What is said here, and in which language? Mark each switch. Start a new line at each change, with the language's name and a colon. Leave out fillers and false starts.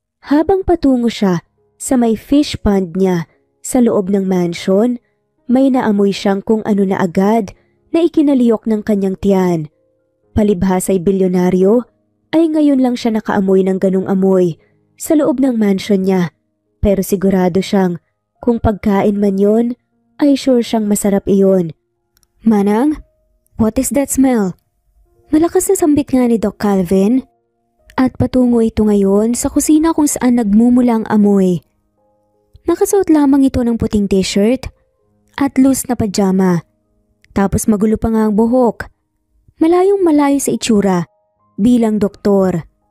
Filipino: Habang patungo siya sa may fish pond niya sa loob ng mansion, may naamoy siyang kung ano na agad na ikinaliyok ng kanyang tiyan. Palibhas ay bilyonaryo, ay ngayon lang siya nakaamoy ng ganong amoy sa loob ng mansion niya. Pero sigurado siyang kung pagkain man yon, ay sure siyang masarap iyon.
English: Manang, what is that smell?
Filipino: Malakas na sambit nga ni Doc Calvin. At patungo ito ngayon sa kusina kung saan nagmumula ang amoy. Nakasuot lamang ito ng puting t-shirt at loose na pajama. Tapos magulo pa nga ang buhok. Malayong malayo sa itsura bilang doktor.